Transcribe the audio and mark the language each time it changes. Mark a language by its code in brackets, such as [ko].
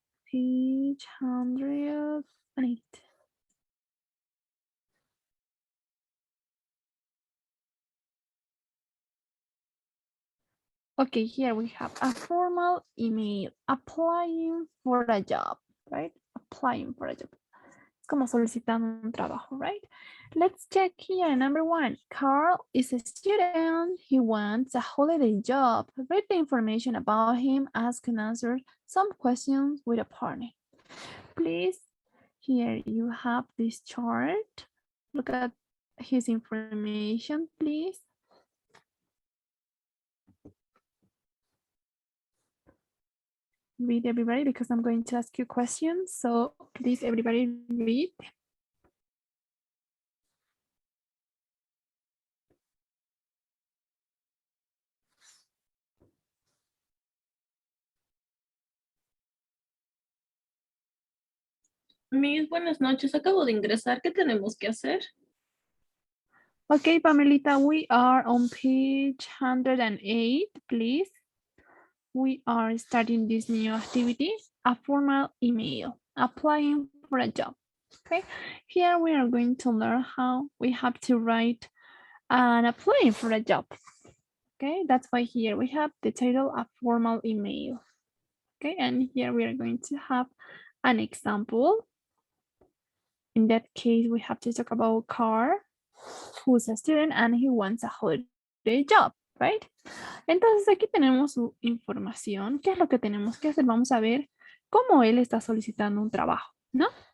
[en] Page 108. Okay, here we have a formal email, applying for a job, right? Applying for a job. [es] Es como solicitando un trabajo, right? [en] Let's check here. Number 1, Carl is a student. He wants a holiday job. Read the information about him, ask and answer some questions with a partner. Please, here you have this chart. Look at his information, please. Read, everybody, because I'm going to ask you questions. So please, everybody, read. [es] Mis buenas noches, acabo de ingresar. ¿Qué tenemos que hacer? [en] Okay, Pamelita, we are on page 108, please. We are starting this new activity, a formal email, applying for a job. Okay, here we are going to learn how we have to write and apply for a job. Okay, that's why here we have the title, a formal email. Okay, and here we are going to have an example. In that case, we have to talk about Carl, who's a student and he wants a holiday job, right? [es] Entonces aquí tenemos su información. ¿Qué es lo que tenemos que hacer? Vamos a ver cómo él está solicitando un trabajo, ¿no?